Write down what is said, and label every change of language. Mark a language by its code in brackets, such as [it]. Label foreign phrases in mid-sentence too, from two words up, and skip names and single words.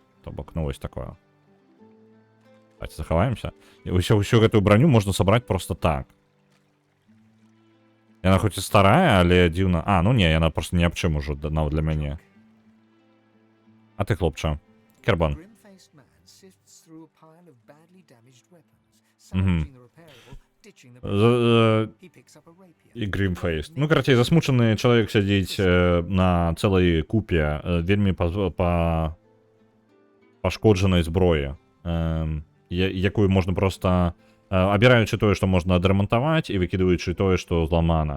[be] То бок, ну вось такое. Давайте захаваемся. І ўсю гэтую броню можна сабраць просто так. Яна хоць і старая, але дзіўна. А, ну не, яна просто ні аб чым ужо нават для мяне. А ты, хлопча, Кербан. [en] Grim-faced man sifts through a pile of badly damaged weapons, salvaging the repairable, ditching the he picks up a rapier. [be] І Grimfaced. Ну, карацей, засмучаны чалавек сядзіць на цэлай купе вельмі пашкоджанай зброі, якую можна проста, абіраючы тое, што можна адрамантаваць, і выкідваючы тое, што зламана.